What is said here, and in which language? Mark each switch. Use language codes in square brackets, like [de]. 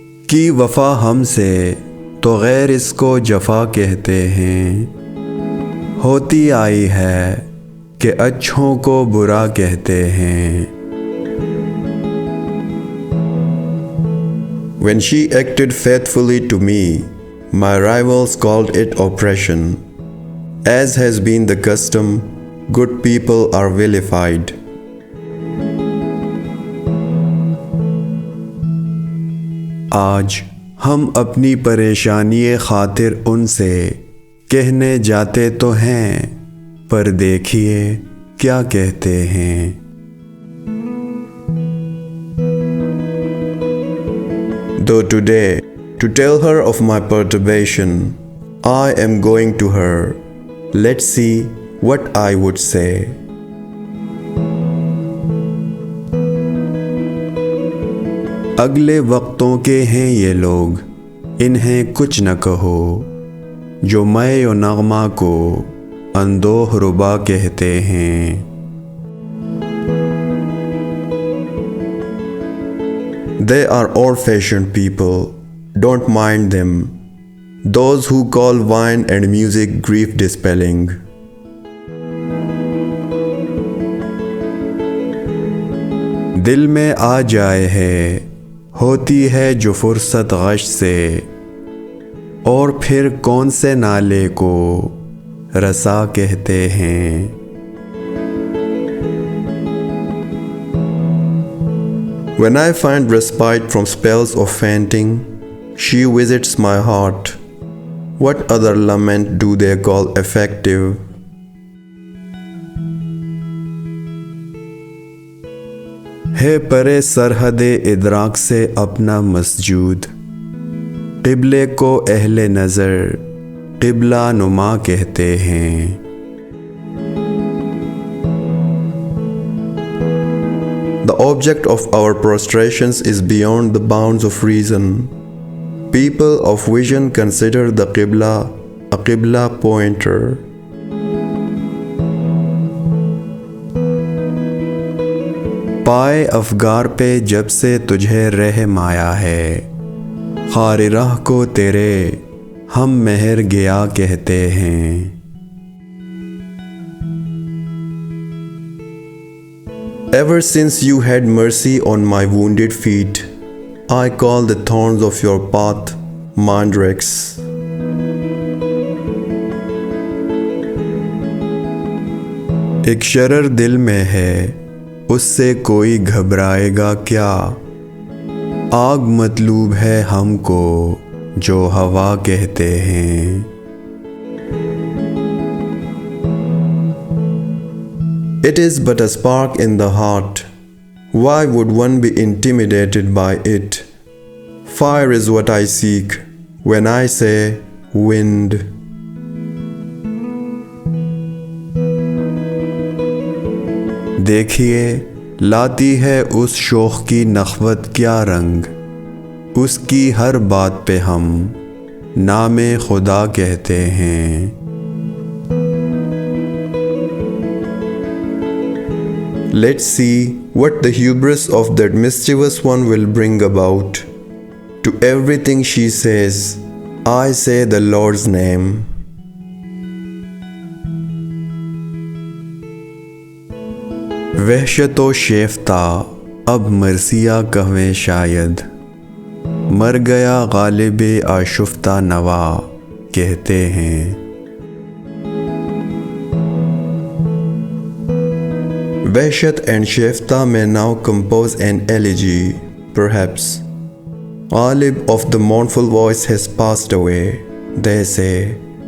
[hi] की वफ़ा हमसे तो गैर इसको जफ़ा कहते हैं। होती आई है कि अच्छों को बुरा कहते हैं। [en] When she acted faithfully to me, my rivals called it oppression. As has been the custom, good people are vilified. [hi] आज हम अपनी परेशानी खातिर उनसे कहने जाते तो हैं, पर देखिए क्या कहते हैं। [en] Though today, to tell her of my perturbation, I am going to her. Let's see what I would say. [hi] अगले वक्तों के हैं ये लोग, इन्हें कुछ न कहो, जो मैं और नगमा को अंदोह रुबा कहते हैं। [en] They are old-fashioned people, don't mind them. Those who call wine and music grief-dispelling. [hi] दिल में आ जाए है, होती है जो फुर्सत गश से, और फिर कौन से नाले को रसा कहते हैं। [en] When I find respite from spells of fainting, she visits my heart. What other lament do they call effective? [hi] है परे सरहदे इदराक से अपना मस्जूद, क़िबले को अहले नज़र क़िबला नुमा कहते हैं। [en] The object of our prostrations is beyond the bounds of reason. People of vision consider the Qibla a Qibla pointer. [hi] पाए अफ़गार पे जब से तुझे रहम आया है, ख़ार राह को तेरे हम मेहर गया कहते हैं। [en] Ever since you had mercy on my wounded feet, I call the thorns of your path mandrakes. [hi] एक शरर दिल में है, उससे कोई घबराएगा क्या। आग मतलूब है हमको जो हवा कहते हैं। [en] It is but a spark in the heart. Why would one be intimidated by it? Fire is what I seek when I say wind. [hi] देखिए लाती है उस शोख की नख़वत क्या रंग, उसकी हर बात पे हम नामे खुदा कहते हैं। [en] Let's see what the hubris of that mischievous one will bring about. To everything she says, I say the Lord's name. [hi] वहशतो Shefta अब मरसिया कहवें शायद, मर गया गालिबे आशुफ्ता नवा कहते हैं। [en] Wahshat and Shefta may now compose an elegy, perhaps. Ghalib of the mournful voice has passed away, they say.